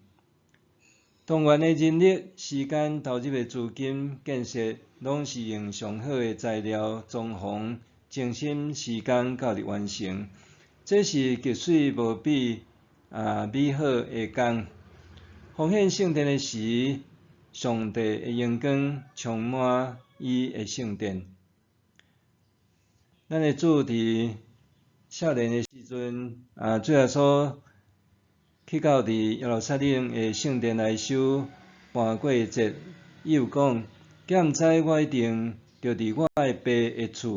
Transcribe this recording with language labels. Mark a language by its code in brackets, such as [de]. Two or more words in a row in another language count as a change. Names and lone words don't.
[nan] 动员的人力、时间、投入的资金、建设，拢是用上好的材料、装潢，精心时间到日完成。这是极水无比美好的工。奉献圣殿的时，上帝的荣光充满伊的圣殿。咱的主伫少年的时阵，主耶稣去到伫耶路撒冷的圣殿来守搬过节，伊有讲：敢毋知我一定着伫我的爸的厝。